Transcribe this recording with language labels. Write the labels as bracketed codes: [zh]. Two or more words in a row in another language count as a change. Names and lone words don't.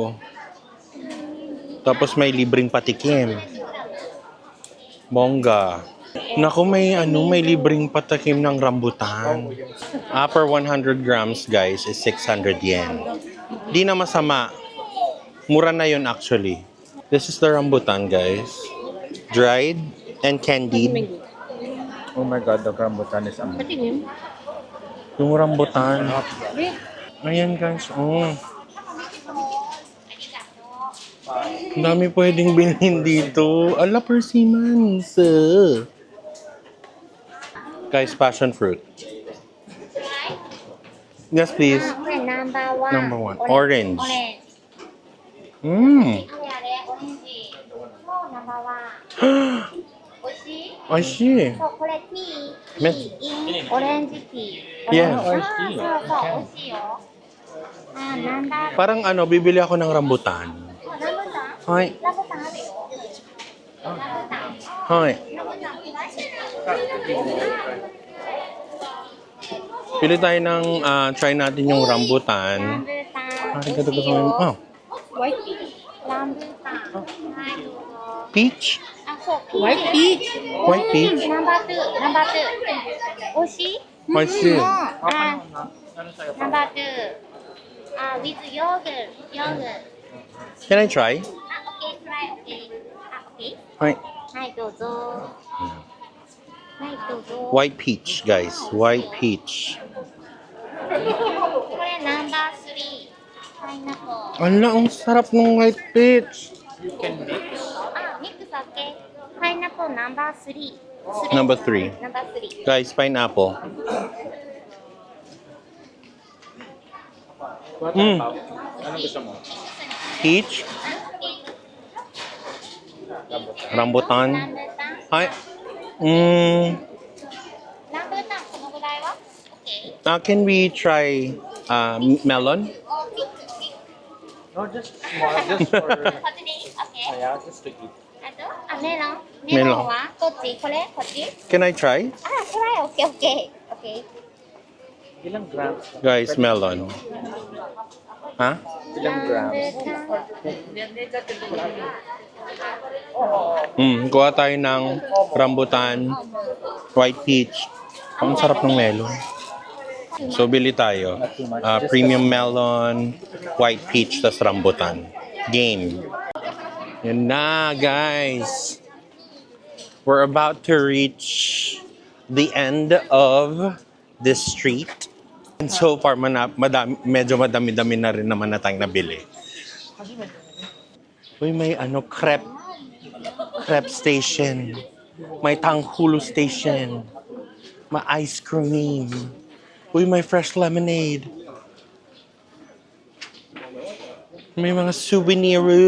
[tl] Tapos may libreng patikim. Bongga. Naku, may libreng patikim ng rambutan. [en] Per 100 grams, guys, is 600 yen. [tl] Di na masama. Mura na yun actually. [en] This is the rambutan, guys. Dried and candied. Oh my God, the rambutan is amazing. [tl] Patingin. Yung rambutan. Ayan, guys. Oh. Ang dami pwedeng bilhin dito. [en] Ala, persimmons. Guys, passion fruit. Yes, please. Number one. Orange. Mmm. I see. [ja] これティー、めオレンジティー。 [en] Yes. [ja] そうそう、美味しいよ。なんだ。 [tl] Parang bibili ako ng rambutan. [ja] ラブタン？ Hi. ラブタンあるよ。ラブタン。 Hi. ラブタン。 [tl] Pili tayo ng try natin yung rambutan. [ja] ラブタン。 [tl] Ay, ganda gusto ko. Oh, [en] White peach. [ja] ラブタン。はい、どうぞ。 [en] peach. [ja] あ、そう。 [en] White peach. White peach. [ja] ナンバー2、ナンバー2。美味しい？ [en] I see. [ja] あ、ナンバー2。with ヨーグルト。ヨーグルト。 [en] Can I try? [ja] あ、オッケー、トライ、オッケー。あ、オッケー。 Hi. はい、どうぞ。はい、どうぞ。 [en] White peach, guys. White peach. [ja] これナンバー3。パイナップル。 [tl] Ala, ang sarap ng white peach. [ja] あ、ミックスオッケー。パイナップルナンバー3。 [en] Number 3. [ja] ナンバー3。 [en] Guys, pineapple. Mm. [tl] Anong gusto mo? [en] Peach. Rambutan. [ja] ランブタン。 Hi. Mm. ランブタン、このぐらいはオッケー。 [en] Can we try melon? [ja] お、ピック、ピック。 [en] No, just small, just for, [ja] こっちでいいオッケー。 [en] yeah, just to eat. [ja] あと、あ、メロン。メロンはどっちこれこっち [en] Can I try? [ja] あ、これオッケー、オッケー。オッケー。 [tl] Ilang grams? [en] Guys, melon. Ha? [tl] Ilang grams? Kuha tayo ng rambutan, white peach. Ang sarap ng melon. So, bili tayo. [en] Premium melon, white peach, tas rambutan. [tl] Game. Yan na, guys. [en] We're about to reach the end of this street. And so far, [tl] medyo madami-dami na rin naman na tayong nabili. Uy, may [en] crepe station. [tl] May tanghulu station. May [en] ice cream. [tl] Uy, may [en] fresh lemonade. [tl] May mga souvenir.